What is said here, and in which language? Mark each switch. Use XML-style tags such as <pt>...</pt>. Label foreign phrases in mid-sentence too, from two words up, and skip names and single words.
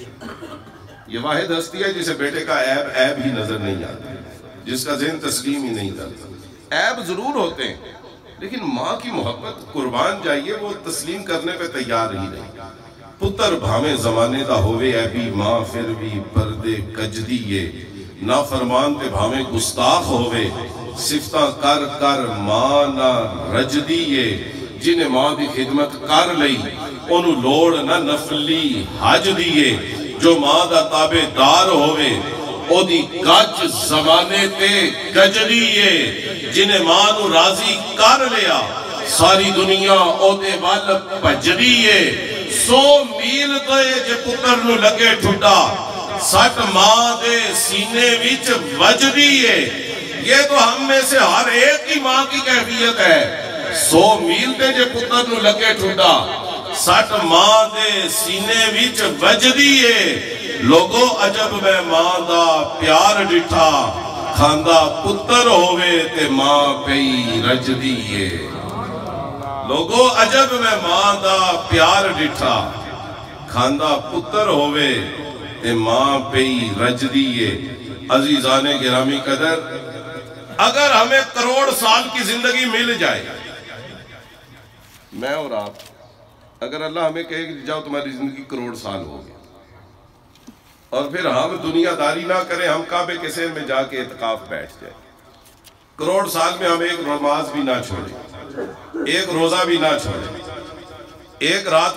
<ur>یہ واحد ہستی ہے جسے بیٹے کا عیب ہی نظر نہیں آتا، جس کا ذہن تسلیم ہی نہیں کرتا۔ عیب ضرور ہوتے ہیں لیکن ماں کی محبت قربان جائیے وہ تسلیم کرنے پہ تیار ہی نہیں۔</ur> <pa>پتر بھاوے زمانے دا ہوئے اے بھی ماں پھر بھی پردے کج دیئے، نافرمان تے بھاوے گستاخ ہوئے صفتاں کر کر ماں نہ رج دیئے، جنہیں ماں دی خدمت کر لئی انہوں لوڑ نہ نفلی حج دیئے، جو ماں دا تابع دار ہوئے او دی گج زمانے تے گج دیئے، جنہیں ماں نو راضی کر لیا ساری دنیا او دے وال بھج دیئے۔ 100 میل تے جے پتر نو لگے ٹھڈا 60 ماں دے سینے وچ وج دیئے۔</pa> <ur>یہ تو ہم میں سے ہر ایک کی ماں کی کیفیت ہے۔</ur> <pa>100 میل تے جے پتر نو لگے ٹھڈا 60 ماں دے سینے وچ وج دیئے۔ لوگو عجب میں ماں دا پیار ڈٹھا، کھاندہ پتر ہوئے تے ماں پئی رج دیئے۔ لوگو عجب میں ماں دا پیار ڈٹھا، کھاندہ پتر ہوئے تے ماں پئی رج دیئے۔</pa> <ur>عزیزان گرامی قدر، اگر ہمیں کروڑ سال کی زندگی مل جائے، میں اور آپ، اگر اللہ ہمیں کہے کہ جاؤ تمہاری زندگی کروڑ سال ہو گیا، اور پھر ہم دنیا داری نہ کریں، ہم کعبے کے سیر میں جا کے اعتکاف بیٹھ جائیں، کروڑ سال میں ہم ایک نماز بھی نہ چھوڑیں، ایک روزہ بھی نہ چھوڑیں، ایک رات</ur>